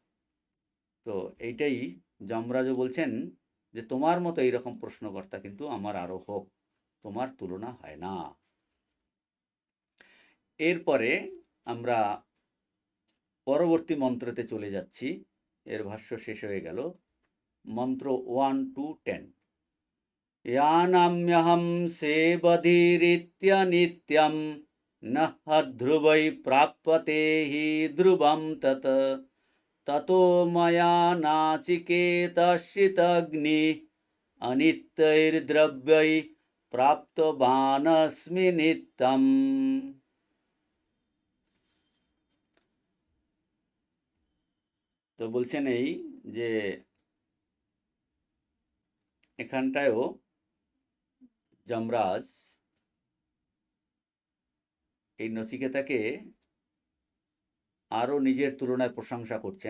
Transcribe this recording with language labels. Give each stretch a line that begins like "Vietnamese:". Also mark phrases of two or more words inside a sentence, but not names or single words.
Bangla: তো এইটাই যমরাজও বলছেন, যে তোমার মতো এইরকম প্রশ্নকর্তা কিন্তু আমার আরও হোক, তোমার তুলনা হয় না। এরপরে আমরা পরবর্তী মন্ত্রতে চলে যাচ্ছি, এর ভাষ্য শেষ হয়ে গেল। মন্ত্র 1 to 10।
Sanskrit: यानाम्यहं सेबधिरित्यनित्यं नः ध्रुवै प्राप्यते हि ध्रुवं तत् ततो मया नाचिकेतश्चिदग्नि अनित्यैर्द्रव्यै प्राप्तवानस्मि नित्यम्।
Bangla: তো বলছেন এই যে এখানটায়ও যমরাজ এই নচিকেতাকে আরও নিজের তুলনায় প্রশংসা করছেন।